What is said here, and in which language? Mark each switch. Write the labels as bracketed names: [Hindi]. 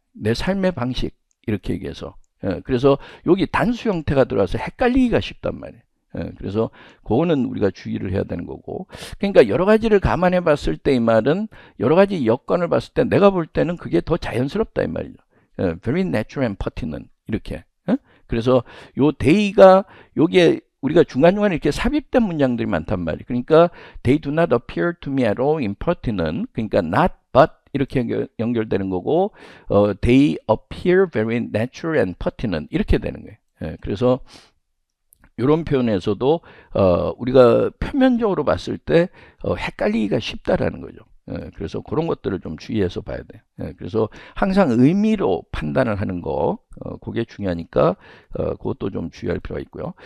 [Korean] 내 삶의 방식 이렇게 얘기해서 그래서 여기 단수 형태가 들어와서 헷갈리기가 쉽단 말이에요. 그래서 그거는 우리가 주의를 해야 되는 거고 그러니까 여러 가지를 감안해 봤을 때 이 말은 여러 가지 여건을 봤을 때 내가 볼 때는 그게 더 자연스럽다 이 말이죠. [English] very natural and pertinent [Korean] 이렇게. 그래서 요 they가 요게 우리가 중간중간에 이렇게 삽입된 문장들이 많단 말이에요. 그러니까 [English] they do not appear to me at all impertinent. [Korean] 그러니까 [English] not but [Korean] 이렇게 연결되는 거고 [English] they appear very natural and pertinent [Korean] 이렇게 되는 거예요. 그래서 이런 표현에서도 우리가 표면적으로 봤을 때 헷갈리기가 쉽다라는 거죠. 그래서 그런 것들을 좀 주의해서 봐야 돼요. 그래서 항상 의미로 판단을 하는 거 그게 중요하니까 그것도 좀 주의할 필요가 있고요.